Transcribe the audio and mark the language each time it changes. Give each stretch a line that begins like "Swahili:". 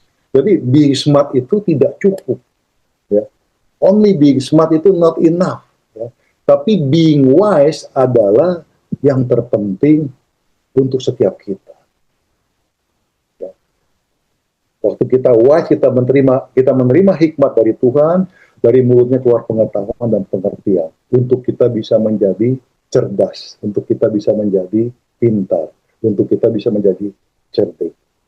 Indonesian: Jadi
English: being smart
Indonesian: itu tidak cukup. Ya.
English: Only being smart
Indonesian: itu
English: not enough.
Indonesian: Ya. Tapi
English: being wise
Indonesian: adalah yang terpenting untuk setiap kita. Ya. Waktu kita wise, kita menerima hikmat dari Tuhan, dari mulutnya keluar pengetahuan dan pengertian, untuk kita bisa menjadi cerdas, untuk kita bisa menjadi pintar, untuk kita bisa menjadi cerdik.